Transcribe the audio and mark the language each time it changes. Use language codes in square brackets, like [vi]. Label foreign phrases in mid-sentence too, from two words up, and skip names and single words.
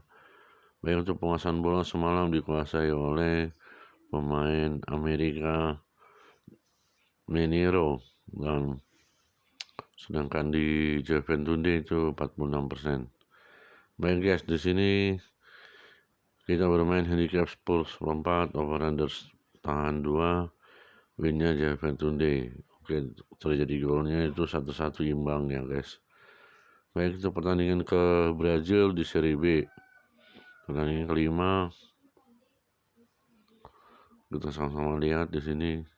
[id] Baik, untuk penguasaan bola semalam dikuasai oleh pemain Amerika Meniro, dan sedangkan di Juventus itu 46%. Baik guys, di sini kita bermain handicap Spurs 4 [en] over under [id] tahan 2, winnya Juventus. Oke, terjadi golnya itu 1-1 imbang ya guys. Baik, itu pertandingan ke Brazil di Serie B. Pertandingan kelima kita sama-sama lihat di sini.